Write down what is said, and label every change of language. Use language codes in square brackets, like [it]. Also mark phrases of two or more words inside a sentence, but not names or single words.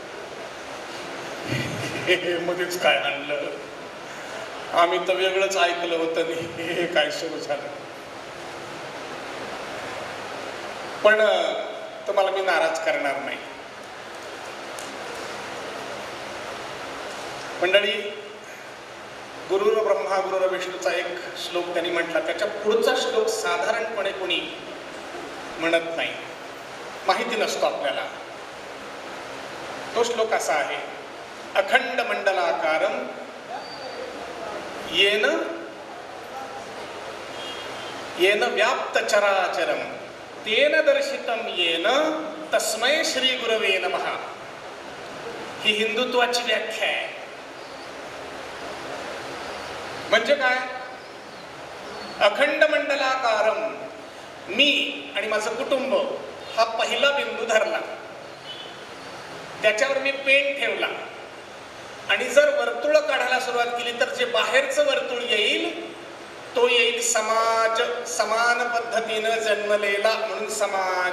[mr] हे मध्येच काय आणलं, आम्ही तर वेगळंच ऐकलं होतं, हे काय सुरू झालं. पण तुम्हाला मी नाराज करणार नाही. मंडळी, [sa] गुरुर ब्रह्मा गुरुर [mr] विष्णूचा एक श्लोक त्यांनी म्हटला, त्याच्या पुढचा श्लोक साधारणपणे कोणी म्हणत नाही, माहिती नसतो आपल्याला. तो श्लोक असा आहे, [sa] अखंड मंडलाकारम येन येन व्याप्त चराचरम तेन दर्शितम येन तस्मै श्री गुरवे नमः. [mr] ही हिंदुत्वाची व्याख्या आहे. म्हणजे काय? [sa] अखंड मंडलाकारम, [mr] मी आणि माझं कुटुंब हा पहिला बिंदू धरला, त्याच्यावर मी पेन ठेवला आणि जर वर्तुळ काढायला सुरुवात केली तर जे बाहेरचं वर्तुळ येईल तो येईल समाज, समान पद्धतीनं जन्मलेला म्हणून समाज.